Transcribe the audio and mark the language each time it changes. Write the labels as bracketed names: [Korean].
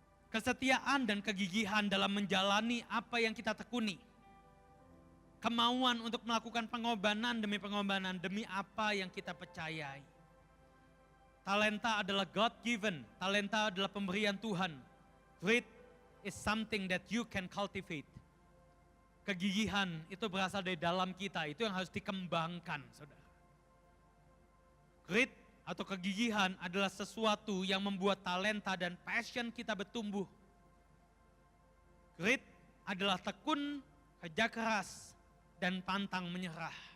[Indonesian] Kesetiaan dan kegigihan dalam menjalani apa yang kita tekuni. Kemauan untuk melakukan pengorbanan demi apa yang kita percayai. Talenta adalah God given, talenta adalah pemberian Tuhan. [English] Grit is something that you can cultivate. [Indonesian] Kegigihan itu berasal dari dalam kita, itu yang harus dikembangkan, saudara. Grit atau kegigihan adalah sesuatu yang membuat talenta dan passion kita bertumbuh. Grit adalah tekun, kerja keras, dan pantang menyerah.